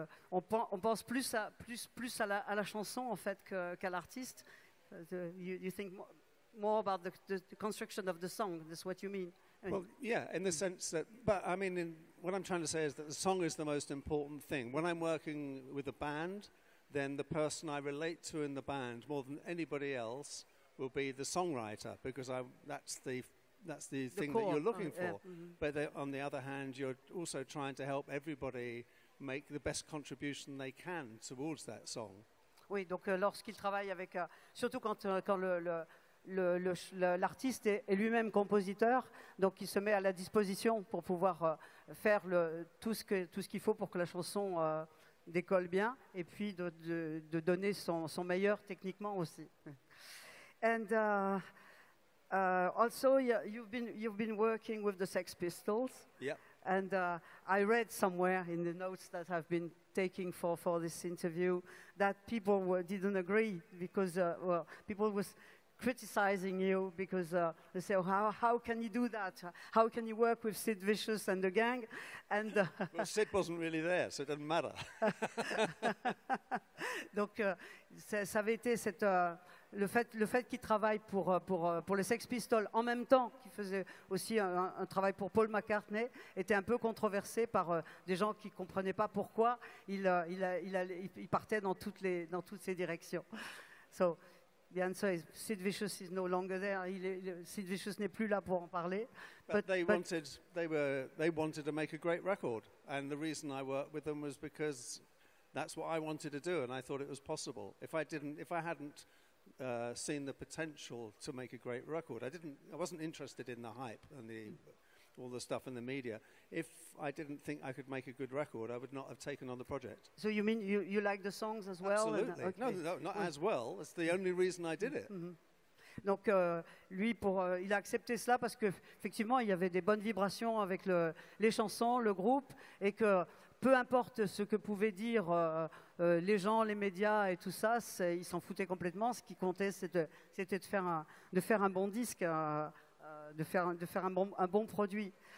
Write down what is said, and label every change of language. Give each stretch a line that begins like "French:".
French: On pense plus à la chanson en fait qu'à l'artiste.
English: You think more about the construction of the song. That's what you mean? Well, yeah, in the sense that, but I mean, what I'm trying to say is that the song is the most important thing. When I'm working with a band, then the person I relate to in the band more than anybody else will be the songwriter, because that's the thing core, that you're looking for. yeah, But on the other hand, you're also trying to help everybody make the best contribution they can towards that song.
French: Oui, donc lorsqu'il travaille avec, surtout quand l'artiste est lui-même compositeur, donc il se met à la disposition pour pouvoir faire tout ce qu'il faut pour que la chanson décolle bien, et puis de donner son meilleur techniquement aussi.
English: And also, you've been working with the Sex Pistols. Yeah. And I read somewhere in the notes that I've been taking for this interview that people didn't agree because people was criticizing you because they say, oh, how can you do that? How can you work with Sid Vicious and the gang? And Well, Sid wasn't really there, so it doesn't matter.
French: Donc, ça avait été le fait qu'il travaille pour les Sex Pistols en même temps qu'il faisait aussi un travail pour Paul McCartney était un peu controversé par des gens qui ne comprenaient pas pourquoi il partait dans toutes ces directions.
English: So, the answer is Sid Vicious is no longer there.
French: Sid Vicious n'est plus là pour en parler.
English: But they wanted to make a great record, and the reason I worked with them was because that's what I wanted to do, and I thought it was possible. If I hadn't seen the potential to make a great record, I wasn't interested in the hype and all the stuff in the media. If I didn't think I could make a good record, I would not have taken on the project. So you mean you like the songs as well? Absolutely. Okay. No, not as well. That's the only reason I did it. Mm-hmm.
French: Donc lui, il a accepté cela parce que effectivement, il y avait des bonnes vibrations avec les chansons, le groupe, et que peu importe ce que pouvaient dire les gens, les médias et tout ça, ils s'en foutaient complètement. Ce qui comptait, c'était de faire un bon disque, de faire un bon produit.